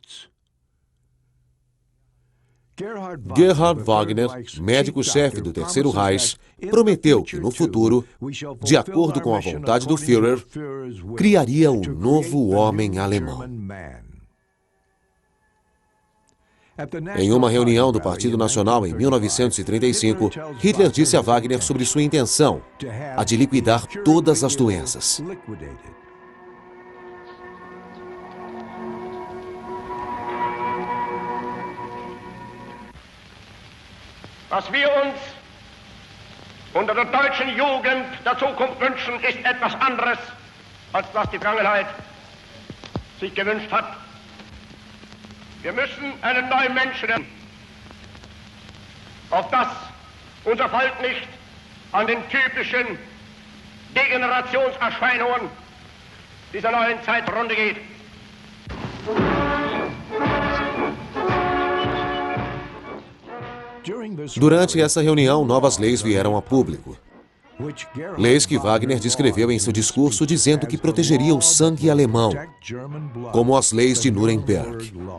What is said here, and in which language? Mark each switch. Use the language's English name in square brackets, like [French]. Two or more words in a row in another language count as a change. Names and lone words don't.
[Portuguese] Gerhard Wagner, médico-chefe do Terceiro Reich, prometeu que, no futuro, de acordo com a vontade do Führer, criaria o novo homem alemão. Em uma reunião do Partido Nacional em 1935, Hitler disse a Wagner sobre sua intenção, a de liquidar todas as doenças. [German] Was wir uns unter der deutschen Jugend der Zukunft wünschen, ist etwas anderes, als was die Vergangenheit sich gewünscht hat. Wir müssen einen neuen Menschen, auf das unser Volk nicht an den typischen Degenerationserscheinungen dieser neuen Zeit zugrunde geht. [Portuguese] Durante essa reunião, novas leis vieram a público. Leis que Wagner descreveu em seu discurso dizendo que protegeria o sangue alemão, como as leis de Nuremberg.